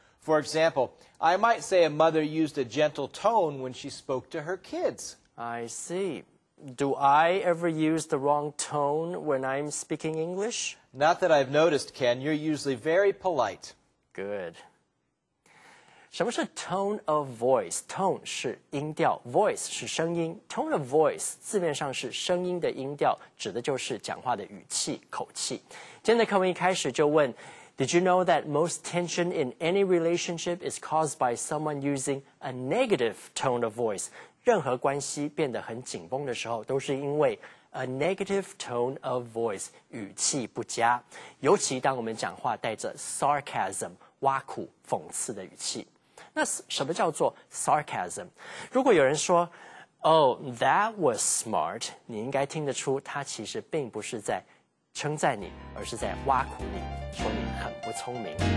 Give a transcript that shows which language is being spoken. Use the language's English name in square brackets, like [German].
[English] For example, I might say a mother used a gentle tone when she spoke to her kids. I see. Do I ever use the wrong tone when I'm speaking English? Not that I've noticed, Ken. You're usually very polite. Good. [Chinese] 什么是 tone of voice? Tone 是音调 ，voice 是声音。Tone of voice 字面上是声音的音调，指的就是讲话的语气、口气。今天的课文一开始就问 [English] Did you know that most tension in any relationship is caused by someone using a negative tone of voice? [Chinese] 任何关系变得很紧绷的时候，都是因为 [English] a negative tone of voice [Chinese] 语气不佳。尤其当我们讲话带着 sarcasm 挖苦、讽刺的语气。那什么叫做 sarcasm？ 如果有人说 [English] "Oh, that was smart"， [Chinese] 你应该听得出他其实并不是在称赞你，而是在挖苦你，说你很不聪明。